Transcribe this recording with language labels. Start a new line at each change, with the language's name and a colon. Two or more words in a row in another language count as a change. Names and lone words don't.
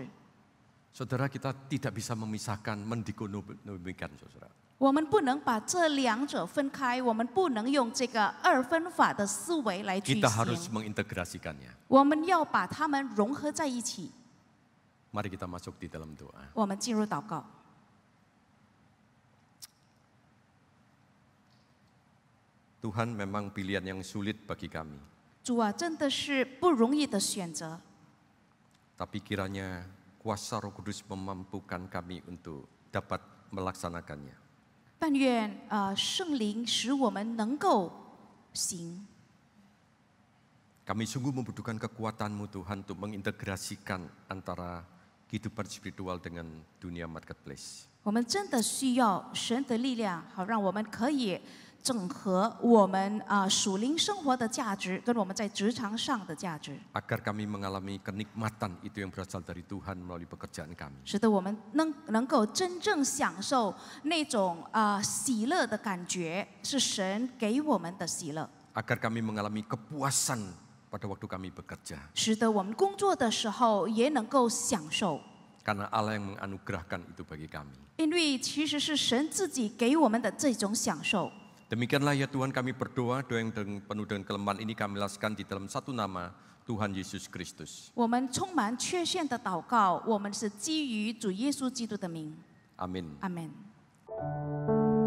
Indonesian: Saudara, kita tidak bisa memisahkan, mendikonomikan, saudara.
Chinese: 我们不能把这两者分开，我们不能用这个二分法的思维来举
Indonesian: Kita harus
Chinese: 行。
Indonesian: mengintegrasikannya.
Chinese: 我们要把它们融合在一起。
Indonesian: Mari kita masuk di dalam doa.
Chinese: 我们进入祷告。
Indonesian: Tuhan, memang pilihan yang sulit bagi kami.
Chinese: 主啊，真的是不容易的选择，
Indonesian: Tapi kiranya kuasa Roh Kudus memampukan kami untuk dapat melaksanakannya.
Chinese: 但愿圣灵使我们能够行。
Indonesian: Kami sungguh membutuhkan kekuatan-Mu Tuhan untuk mengintegrasikan antara kehidupan spiritual dengan dunia marketplace.
Chinese: 我们真的需要神的力量，好让我们可以整合我们属灵生活的价值，跟我们在职场上的价值，
Indonesian: Agar kami mengalami kenikmatan itu yang berasal dari Tuhan melalui pekerjaan kami.
Chinese: 使得我们能够真正享受那种喜乐的感觉，是神给我们的喜乐，
Indonesian: Agar kami mengalami kepuasan pada waktu kami bekerja.
Chinese: 使得我们工作的时候也能够享受。
Indonesian: Karena Allah yang menganugerahkan itu bagi kami.
Chinese: 因为其实是神自己给我们的这种享受。
Indonesian: Demikianlah ya Tuhan, kami berdoa, doa yang penuh dengan kelemahan ini kami laskan di dalam satu nama, Tuhan Yesus Kristus.
Chinese: 我们充满缺陷的祷告，我们是基于主耶稣基督的名。
Indonesian: Amin. Amen.